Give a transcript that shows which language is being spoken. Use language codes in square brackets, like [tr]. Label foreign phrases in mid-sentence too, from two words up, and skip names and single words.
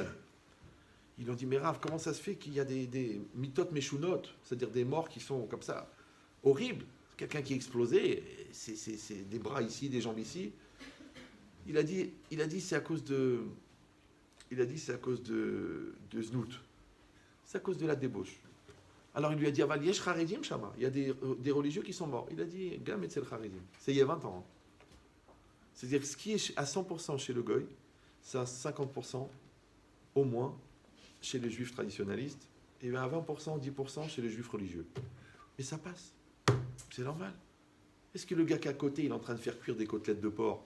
[fr] Ils lui ont dit, mais Rav, comment ça se fait qu'il y a des [he] מיתות משונות, [fr] c'est-à-dire des morts qui sont comme ça, horribles? Quelqu'un qui est explosé, c'est des bras ici, des jambes ici. Il a dit c'est à cause de znout. C'est à cause de la débauche. Alors il lui a dit, [he] אבל יש חרדים שמה. [fr] Il y a des religieux qui sont morts. Il a dit, [he] גם אצל חרדים. [fr] C'est il y a 20 ans. C'est-à-dire que ce qui est à 100% chez le goy, c'est à 50% au moins chez les juifs traditionnalistes, et à 20%, 10% chez les juifs religieux. Et ça passe. C'est normal. Est-ce que le gars qui est à côté, il est en train de faire cuire des côtelettes de porc?